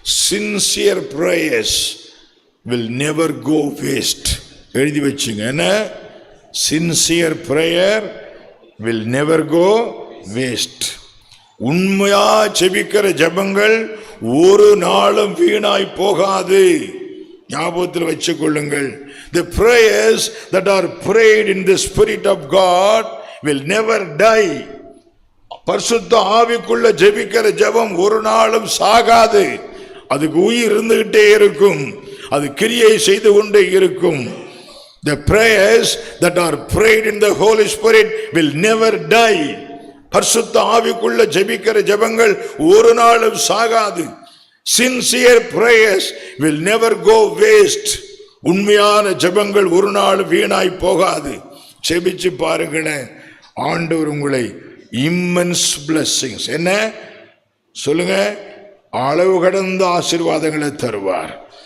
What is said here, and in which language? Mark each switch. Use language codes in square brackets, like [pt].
[en] Sincere prayers will never go waste. [ta] எழுதி வச்சுங்க. என்ன? [en] Sincere prayer will never go waste. [ta] உண்மையா ஜெபிக்கிற ஜெபங்கள் ஒரு நாளும் வீணாய் போகாது. ஞாபகத்தில் வச்சுக் கொள்ளுங்கள். [en] The prayers that are prayed in the spirit of God will never die. [ta] பரிசுத்த ஆவிக்குள்ள ஜெபிக்கிற ஜெபம் ஒரு நாளும் சாகாது. அதுக்கு உயிர் இருந்துகிட்டே இருக்கும். அது கிரியை செய்து கொண்டே இருக்கும். [en] The prayers that are prayed in the Holy Spirit will never die. [ta] பரிசுத்த ஆவிக்குள்ள ஜெபிக்கிற ஜெபங்கள் ஒரு நாளும் சாகாது. [en] Sincere prayers will never go waste. [ta] உண்மையான ஜெபங்கள் ஒரு நாள் வீணாய் போகாது. ஜெபிச்சு பாருங்களேன். ஆண்டவர் உங்களை [en] immense blessings, [ta] என்ன சொல்லுங்க, அளவு கடந்த ஆசீர்வாதங்களை தருவார்.